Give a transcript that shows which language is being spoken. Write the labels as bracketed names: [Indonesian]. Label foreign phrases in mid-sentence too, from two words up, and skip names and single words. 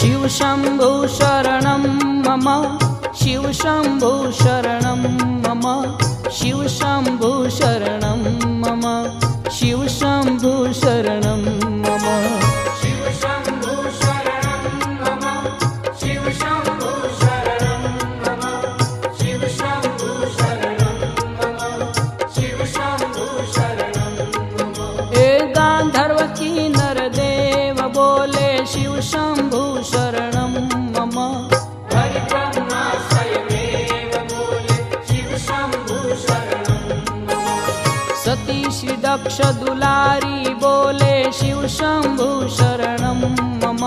[Sanskrit] शंभु शरणं मम शिव शंभु शरणं मम शिव शंभु शरणं मम शिव शंभु शरणं मम शिव शंभु शरणं मम शिव शंभु शरणं मम शिव शंभु शरणं मम शिव शंभु शरणं मम [Hindi] ए गांधर्व की नरदेव बोले [Sanskrit] शिव शंभु शरणं मम [Hindi] हरि ब्रह्मा स्वयमेव बोले [Sanskrit] शिव शंभु शरणं मम [Hindi] सती श्री दक्ष दुलारी बोले [Sanskrit] शिव शंभु शरणं मम